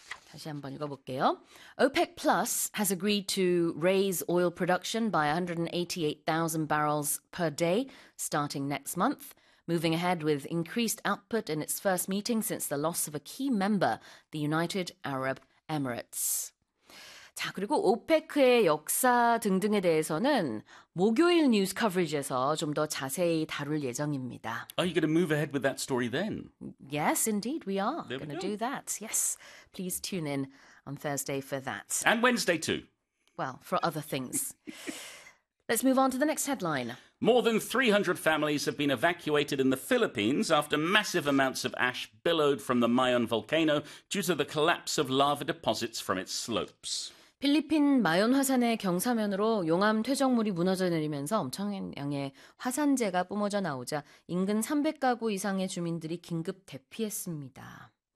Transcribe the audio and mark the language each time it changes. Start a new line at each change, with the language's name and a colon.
English: 다시 한번 읽어볼게요. OPEC Plus has agreed to raise oil production by 188,000 barrels per day starting next month, moving ahead with increased output in its first meeting since the loss of a key member, the United Arab Emirates.
Korean: 자, 그리고 OPEC의 역사 등등에 대해서는 목요일 뉴스 커버리지에서 좀 더 자세히 다룰 예정입니다.
English: Are you going to move ahead with that story then? Yes, indeed, we are. There going to do that. Yes, please tune in on Thursday for that. And Wednesday too. Well, for other things. Let's move on to the next headline. More than 300 families have been evacuated in the Philippines after massive amounts of ash billowed from the Mayon volcano due to the collapse of lava deposits from its slopes.
Korean: 필리핀 마연 화산의 경사면으로 용암 퇴적물이 무너져 내리면서 엄청나게 화산재가 뿜어져 나오자 인근 300가구 이상의 주민들이 긴급 대피했습니다.